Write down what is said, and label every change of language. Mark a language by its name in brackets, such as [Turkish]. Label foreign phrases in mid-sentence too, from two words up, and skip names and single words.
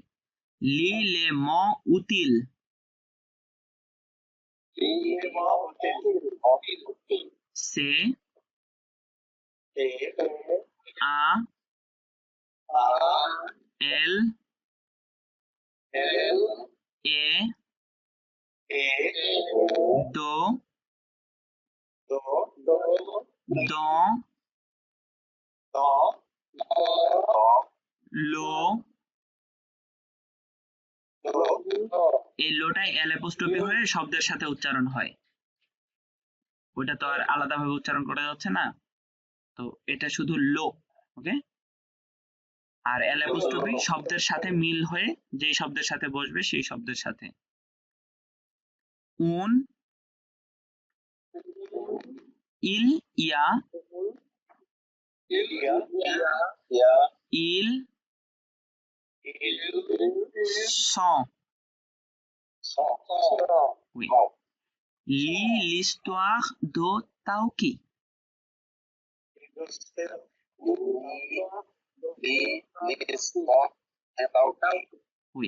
[French] L'élément utile. C'est A L E do dans লো [Bangla] এই লোটা [English] L apostrophe [Bangla] হয়ে শব্দের সাথে উচ্চারণ হয়, ওটা তো আর আলাদাভাবে উচ্চারণ করা যাচ্ছে না, তো এটা শুধু লো। ওকে, আর [English] L apostrophe [Bangla] শব্দের সাথে মিল হয়ে যেই শব্দের সাথে বসবে সেই শব্দের সাথে। [French] un il y a il sont. Oui. Lis l'histoire de Tauki. Oui.